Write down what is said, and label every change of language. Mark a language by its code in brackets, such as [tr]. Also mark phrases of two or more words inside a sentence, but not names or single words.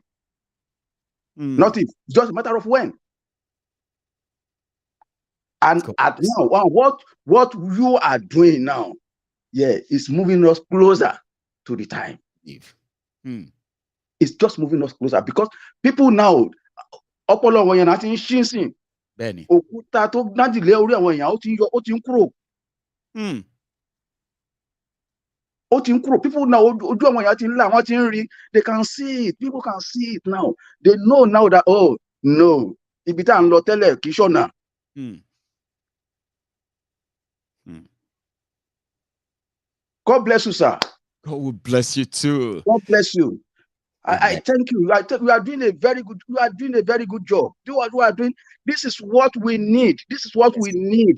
[en] Not if. It's just a matter of when. And at now, what you are doing now, is moving us closer to the time. It's just moving us closer because people now, [yo] ọpọlọ wọn yẹn àti ṣínsìn òkúta tó gbádìlẹ orí àwọn èèyàn ó ti ń kúrò. Ó ti ń kúrò. [en] People now [yo] ojú àwọn èèyàn ti ń là wọ́n ti ń rí. [en] They can see it. People can see it now. They know now that no [yo] ibi tá à ń lọ tẹ́lẹ̀ kì í ṣọ̀nà. [en] God bless you, sir. God will bless you too. God bless you. I thank you. You are doing a very good. You are doing a very good job. Do what you are doing. This is what we need. This is what we need.